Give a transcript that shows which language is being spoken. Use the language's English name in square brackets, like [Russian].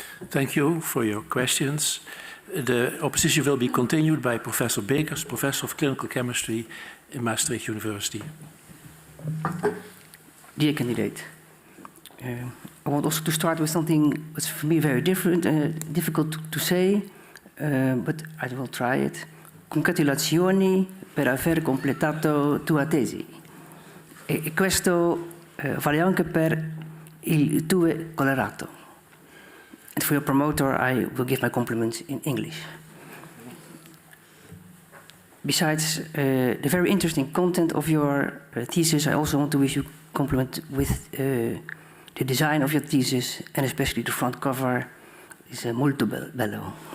[English] Thank you for your questions. The opposition will be continued by Professor Bekers, Professor of Clinical Chemistry in Maastricht University. Dear candidate, I want also to start with something that's for me very different, difficult to say, but I will try it. [Italian] Congratulazioni per aver completato tua tesi. E questo vale anche per il tuo colorato. [English] And for your promoter, I will give my compliments in English. Besides the very interesting content of your thesis, I also want to wish you compliment with the design of your thesis, and especially the front cover is [Italian] molto bello.